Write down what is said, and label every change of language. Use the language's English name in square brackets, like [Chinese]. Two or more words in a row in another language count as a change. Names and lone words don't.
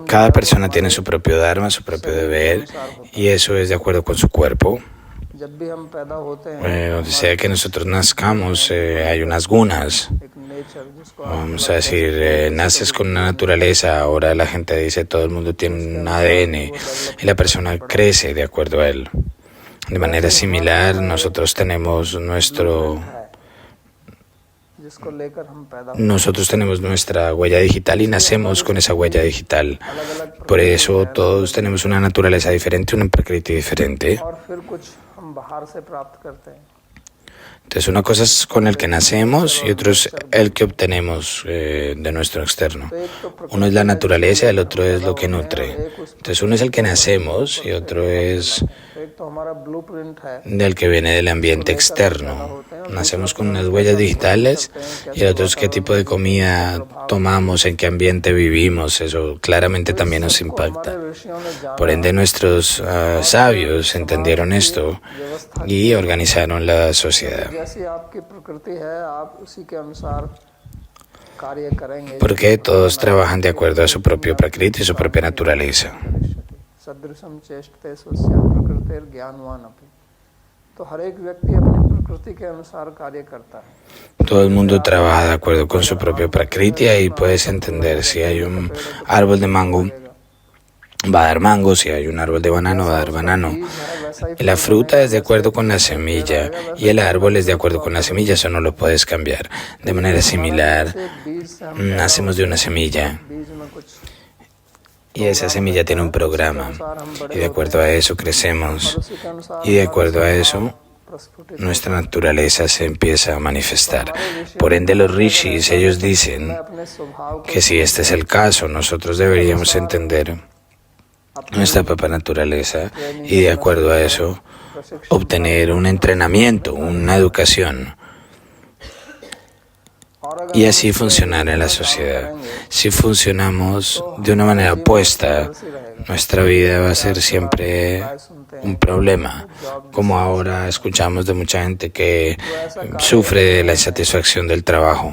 [Spanish] cada persona tiene su propio dharma, su propio deber, y eso es de acuerdo con su cuerpo. [Hindi] जब भी हम पैदा होते हैं [Spanish] Donde sea que nosotros nazcamos, hay unas gunas. [Hindi] एक नेचर जिसको [Spanish] Vamos a decir, naces con una naturaleza, ahora la gente dice todo el mundo tiene un ADN y la persona crece de acuerdo a él. De manera similar, nosotros tenemos [Hindi] जिसको लेकर हम पैदा [Spanish] nosotros tenemos nuestra huella digital y nacemos con esa huella digital. Por eso todos tenemos una naturaleza diferente, una prakriti diferente. [Hindi] और फिर कुछ हम बाहर से प्राप्त करते हैं। [Spanish] Entonces una cosa es con el que nacemos y otro es el que obtenemos de nuestro externo. Uno es la naturaleza, el otro es lo que nutre. Entonces uno es el que nacemos y otro es [Hindi] एक तो हमारा ब्लूप्रिंट है [Spanish] del que viene del ambiente externo. Nacemos con unas huellas digitales y el otro es qué tipo de comida tomamos, en qué ambiente vivimos. Eso claramente también nos impacta. Por ende nuestros sabios entendieron esto y organizaron la sociedad. [Hindi] जैसी आपकी प्रकृति है आप उसी के अनुसार कार्य करेंगे। [Spanish] Porque todos trabajan de acuerdo a su propio prakriti y su propia naturaleza. [Sanskrit] सदृशम चेष्टते स्वस्य प्रकृतिर ज्ञानवान अपि। [Hindi] तो हर एक व्यक्ति अपनी प्रकृति के अनुसार कार्य करता है। [Spanish] Todo el mundo trabaja de acuerdo con su propio prakriti y puedes entender si hay un árbol de mango, va a dar mango, si hay un árbol de banano, va a dar banano. La fruta es de acuerdo con la semilla y el árbol es de acuerdo con la semilla, eso no lo puedes cambiar. De manera similar, nacemos de una semilla [Hindi] बीज में कुछ [Spanish] y esa semilla tiene un programa y de acuerdo a eso crecemos y de acuerdo a eso [Hindi] प्रस्फुटित [Spanish] nuestra naturaleza se empieza a manifestar. Por ende los rishis, ellos dicen [Hindi] अपने स्वभाव [Spanish] que si este es el caso, nosotros deberíamos entender nuestra propia naturaleza y de acuerdo a eso obtener un entrenamiento, una educación y así funcionar en la sociedad. Si funcionamos de una manera opuesta, nuestra vida va a ser siempre un problema, como ahora escuchamos de mucha gente que sufre de la insatisfacción del trabajo.